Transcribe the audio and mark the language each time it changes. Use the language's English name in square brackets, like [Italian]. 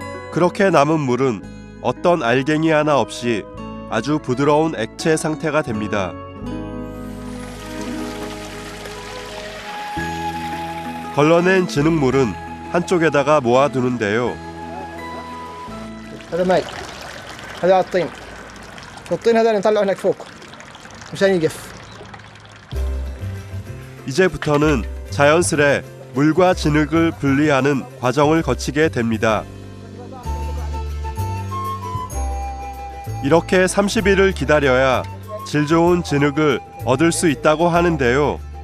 [Korean] 그렇게 남은 물은 어떤 알갱이 하나 없이 아주 부드러운 액체 상태가 됩니다. 걸러낸 진흙물은 한쪽에다가 모아두는데요. [Arabic] هذا ماء، هذا على الطين. والطين هذا اللي نطلعه هناك فوق مشان يقف. [Korean] 이제부터는 자연스레 물과 진흙을 분리하는 과정을 거치게 됩니다. 이렇게 30일을 기다려야 질 좋은 진흙을 얻을 수 있다고 하는데요.